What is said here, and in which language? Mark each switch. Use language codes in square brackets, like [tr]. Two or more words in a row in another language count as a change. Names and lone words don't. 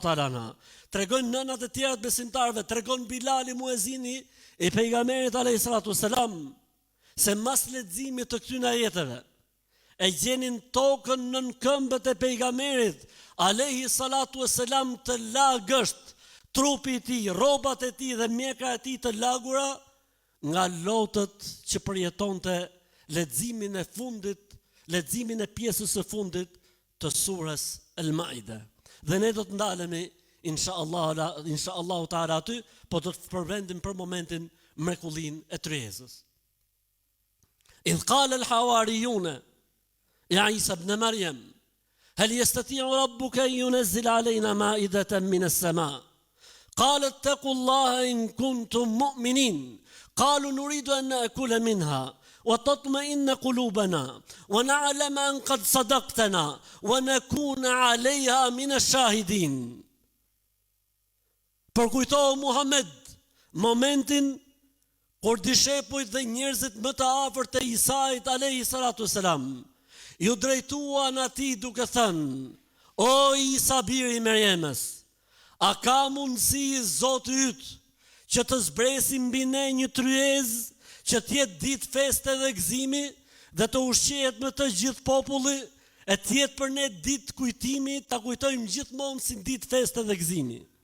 [ar] تعالى عنها, [sq] tregon nënat e tjera të besimtarve, tregon Bilali muezini i pejgamberit [ar] عليه الصلاة والسلام, [sq] se mas leximit të këtyre ajeteve e gjenin tokën nën këmbët e pejgamberit [ar] عليه الصلاة والسلام [sq] të lagësht, trupi i tij, rrobat e tij dhe mjekra e tij të lagura nga lotët që përjetonte leximin e pjesës së fundit të surës El-Maide. Dhe ne do të ndalemi [ar] إن شاء الله تعالى [sq] aty, po do të përmendim për momentin mrekullinë e tryezës. [ar] إذ قال الحواريون يا عيسى ابن مريم هل يستطيع ربك أن ينزل علينا مائدة من السماء قال اتقوا الله إن كنتم مؤمنين قالوا نريد أن نأكل منها وتطمئن قلوبنا ونعلم أن قد صدقتنا ونكون عليها من الشاهدين. [sq] Përkujtohu Muhammed momentin kur dishepujt dhe njerëzit më të afërt të Isait [ar] عليه الصلاة والسلام [sq] ju drejtuan atij duke thënë: o Isa biri i Merjemës, a ka mundësi Zoti yt që të zbresi mbi ne një tryezë që tjetë ditë feste dhe gëzimi, dhe të ushqehet me të gjithë populli, e tjetë për ne ditë kujtimi, ta kujtojmë gjithmonë si ditë feste dhe gëzimi.